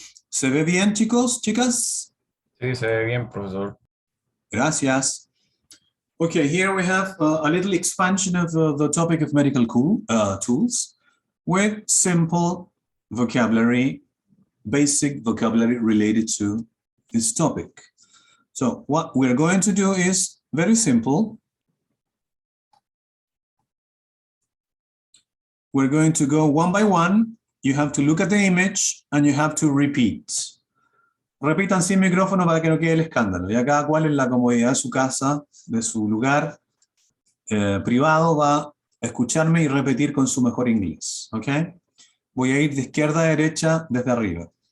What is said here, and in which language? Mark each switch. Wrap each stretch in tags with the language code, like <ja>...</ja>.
<es>¿Se ve bien, chicos, chicas? Sí, se ve bien, profesor. Gracias.</es> <en>Okay, here we have a little expansion of the topic of medical tools with simple vocabulary, basic vocabulary related to this topic. So what we're going to do is very simple. We're going to go one by one. You have to look at the image and you have to repeat.</en> <es>Repitan sin micrófono para que no quede el escándalo. Ya cada cual en la comodidad de su casa, de su lugar privado, va a escucharme y repetir con su mejor inglés. ¿Ok? Voy a ir de izquierda a derecha desde arriba.</es>